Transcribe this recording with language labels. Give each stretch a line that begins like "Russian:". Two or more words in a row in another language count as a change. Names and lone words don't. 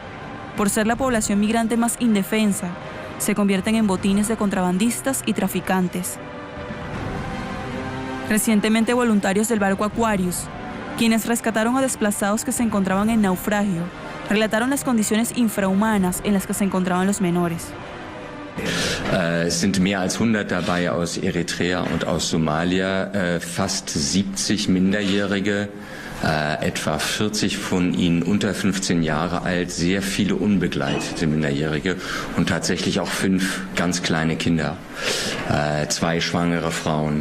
Spanish: Por ser la población migrante más indefensa, se convierten en botines de contrabandistas y traficantes. Recientemente, voluntarios del barco Aquarius, quienes rescataron a desplazados que se encontraban en naufragio, relataron las condiciones infrahumanas en las que se encontraban los menores.
German: Es sind mehr als 100 dabei aus Eritrea und aus Somalia, fast 70 Minderjährige, etwa 40 von ihnen unter 15 Jahre alt, sehr viele unbegleitete Minderjährige und tatsächlich auch 5 ganz kleine Kinder, 2 schwangere Frauen.